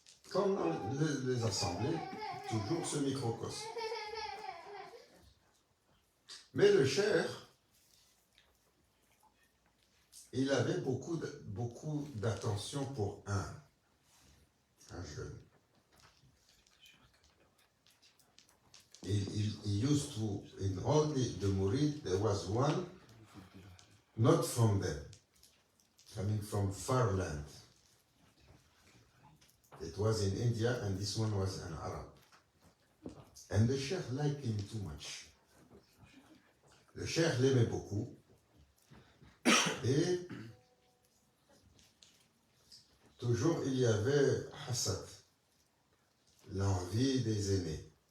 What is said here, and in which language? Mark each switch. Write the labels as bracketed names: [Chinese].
[French] Comme dans les assemblées, toujours ce microcosme. Mais le cheikh, il avait beaucoup d'attention pour un jeune. [English] He used to, in all the murid, there was one, not from them, coming from far land. It was in India, and this one was an Arab. And the sheikh liked him too much. [French] Le cheikh l'aimait beaucoup. Et toujours il y avait hasad, l'envie des aînés.